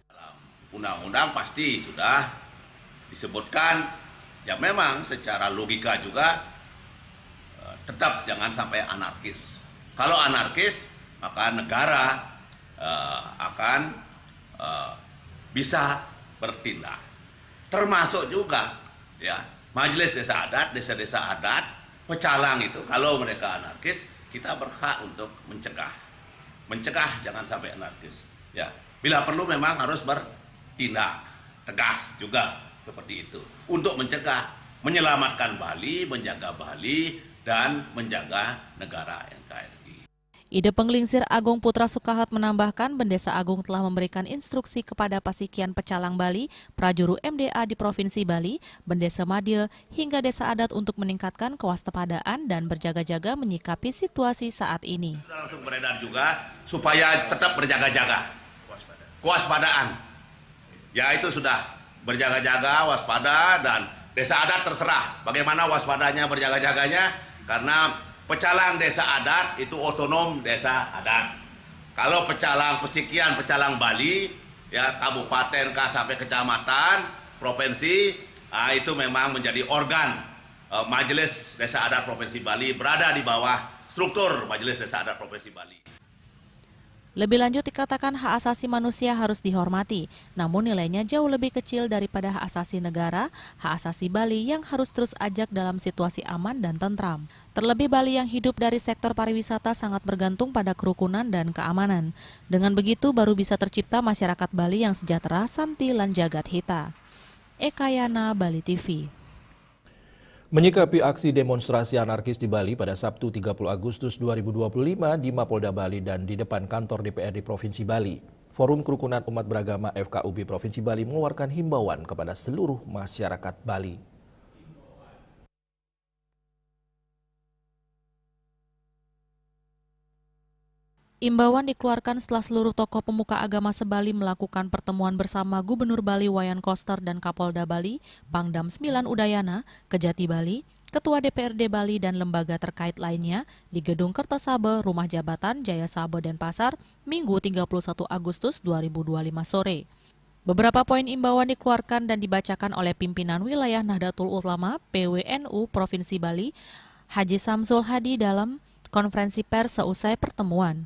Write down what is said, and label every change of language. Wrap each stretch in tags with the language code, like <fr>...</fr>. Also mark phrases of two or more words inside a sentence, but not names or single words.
<id>Undang-undang pasti sudah disebutkan, ya memang secara logika juga tetap jangan sampai anarkis. Kalau anarkis, maka negara akan bisa bertindak. Termasuk juga ya Majelis Desa Adat, desa-desa adat, pecalang itu kalau mereka anarkis, kita berhak untuk mencegah. Mencegah jangan sampai anarkis. Ya, bila perlu memang harus bertindak tegas juga seperti itu untuk mencegah, menyelamatkan Bali, menjaga Bali dan menjaga negara NKRI. Ide Penglingsir Agung Putra Sukahet menambahkan Bendesa Agung telah memberikan instruksi kepada Pasikian Pecalang Bali, Prajuru MDA di Provinsi Bali, Bendesa Madya hingga desa adat untuk meningkatkan kewaspadaan dan berjaga-jaga menyikapi situasi saat ini. Sudah langsung beredar juga supaya tetap berjaga-jaga. Kewaspadaan. Ya itu sudah berjaga-jaga, waspada dan desa adat terserah bagaimana waspadanya, berjaga-jaganya karena pecalang desa adat itu otonom desa adat. Kalau pecalang Pasikian Pecalang Bali, ya kabupaten sampai kecamatan, provinsi, itu memang menjadi organ Majelis Desa Adat Provinsi Bali, berada di bawah struktur Majelis Desa Adat Provinsi Bali. Lebih lanjut dikatakan hak asasi manusia harus dihormati, namun nilainya jauh lebih kecil daripada hak asasi negara, hak asasi Bali yang harus terus ajak dalam situasi aman dan tentram. Terlebih Bali yang hidup dari sektor pariwisata sangat bergantung pada kerukunan dan keamanan. Dengan begitu baru bisa tercipta masyarakat Bali yang sejahtera,</id> <ban>santi, lan jagat hita.</ban> <id>Eka Yana, Bali TV. Menyikapi aksi demonstrasi anarkis di Bali pada Sabtu 30 Agustus 2025 di Mapolda Bali dan di depan kantor DPRD Provinsi Bali, Forum Kerukunan Umat Beragama FKUB Provinsi Bali mengeluarkan himbauan kepada seluruh masyarakat Bali. Imbauan dikeluarkan setelah seluruh tokoh pemuka agama se-Bali melakukan pertemuan bersama Gubernur Bali Wayan Koster dan Kapolda Bali, Pangdam 9 Udayana, Kejati Bali, Ketua DPRD Bali dan lembaga terkait lainnya di Gedung Kertosabe, Rumah Jabatan Jaya Sabe Denpasar, Minggu 31 Agustus 2025 sore. Beberapa poin imbauan dikeluarkan dan dibacakan oleh pimpinan wilayah Nahdlatul Ulama PWNU Provinsi Bali, Haji Samsul Hadi dalam konferensi pers seusai pertemuan.</id>